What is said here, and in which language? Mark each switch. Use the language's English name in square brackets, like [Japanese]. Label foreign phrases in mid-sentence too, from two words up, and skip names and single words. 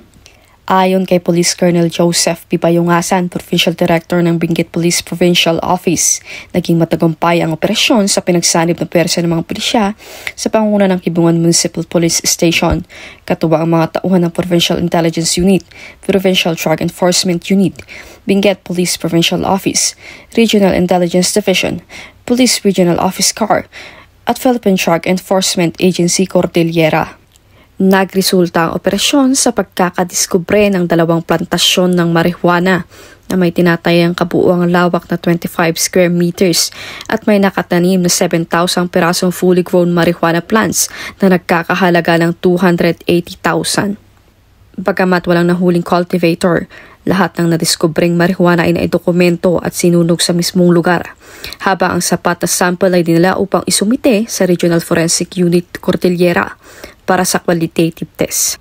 [Filipino] Ayon kay Police Colonel Joseph P. Bayungasan, Provincial Director ng Benguet Police Provincial Office, naging matagumpay ang operasyon sa pinagsanib na pwersa ng mga pulisya sa pangunguna ng Kibungan Municipal Police Station, katuwa ang mga tauhan ng Provincial Intelligence Unit, Provincial Drug Enforcement Unit, Benguet Police Provincial Office, Regional Intelligence Division, Police Regional Office CAR, at Philippine Drug Enforcement Agency Cordillera. Nagresulta ang operasyon sa pagkakadiskubre ng 2 plantasyon ng marijuana na may tinatayang kabuuang lawak na 25 [English] square meters [Filipino] at may nakatanim na 7,000 pirasong [English] fully grown marijuana plants [Filipino] na nagkakahalaga ng 280,000. Bagamat walang nahuling cultivator, lahat ng nadiskubring marijuana ay naidokumento at sinunog sa mismong lugar, habang ang sapat na sample ay dinala upang isumite sa Regional Forensic Unit Cordillera para sa [English] qualitative test.